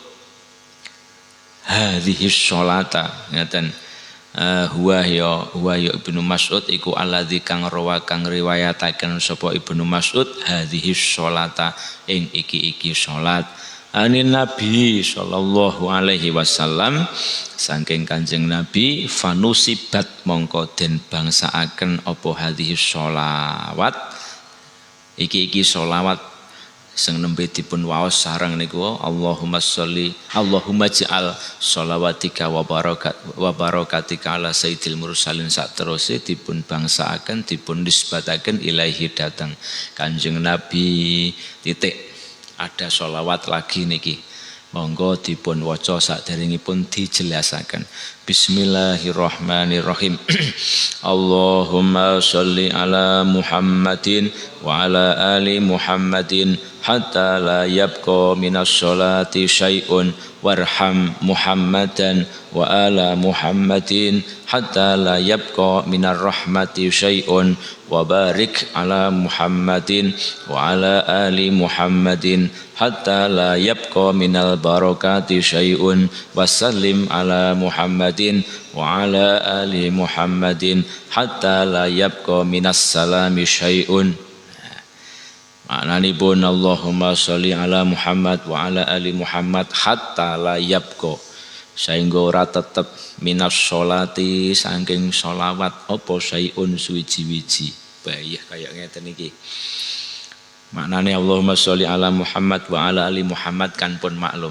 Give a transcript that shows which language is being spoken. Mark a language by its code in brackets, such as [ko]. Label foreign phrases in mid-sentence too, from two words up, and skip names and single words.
[ar] هذه الصلاة [jv] ngoten, huwa ya Ibnu Mas'ud iku alladzi kang rawa kang riwayataken sapa Ibnu Mas'ud [ar] هذه الصلاة [jv] ing iki salat [ar] عن النبي صلى الله عليه وسلم, [jv] saking Kanjeng Nabi, fanusibat mongko den bangsaaken apa [ar] هذه الصلوات [jv] iki sholawat sing nembe dipun waos sareng niku [ar] اللهم اجعل صلواتك وبركاتك على سيد المرسلين [jv] sak teruse dipun bangsaaken dipun nisbataken ilaihi datang Kanjeng Nabi titik. [id] Ada sholawat lagi [jv] niki, monggo dipun waca saderengipun dijelasaken. [ar] Bismillahirrahmanirrahim. اللهم صل على محمد وعلى آل محمد حتى لا يبقى من الصلاة شيء وارحم محمدا وعلى محمد حتى لا يبقى من الرحمة شيء وبارك على محمد وعلى آل محمد حتى لا يبقى من البركة شيء وسلم على محمد وعلى آل محمد حتى لا يبقى من السلام شيء. Maknanipun اللهم صل على محمد وعلى آل محمد حتى لا يبقى, [jv] saengga ora tetep [ar] من الصلاة [jv] saking sholawat apa syai'un suwiji-wiji. Bayah kaya ngeten iki. [ar] Maknane اللهم صل على محمد وعلى آل محمد [jv] kan pun maklum.